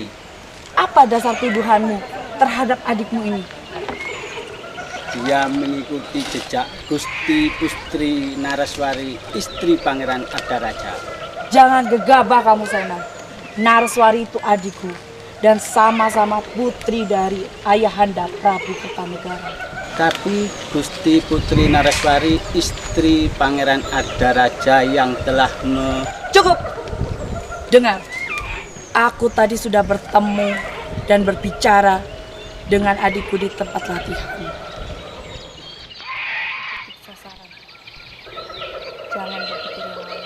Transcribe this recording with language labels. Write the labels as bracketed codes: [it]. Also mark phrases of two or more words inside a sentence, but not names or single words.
[id] Apa dasar tuduhanmu terhadap adikmu ini? Dia mengikuti jejak Gusti Putri Nareswari, istri Pangeran Ardaraja. Jangan gegabah kamu, Sena. Nareswari itu adikku dan sama-sama putri dari Ayahanda Prabu Kertanegara. Tapi Gusti Putri Nareswari, istri Pangeran Ardaraja yang telah Cukup! Dengar, aku tadi sudah bertemu dan berbicara dengan adikku di tempat latihan. Jangan berpikir yang lain.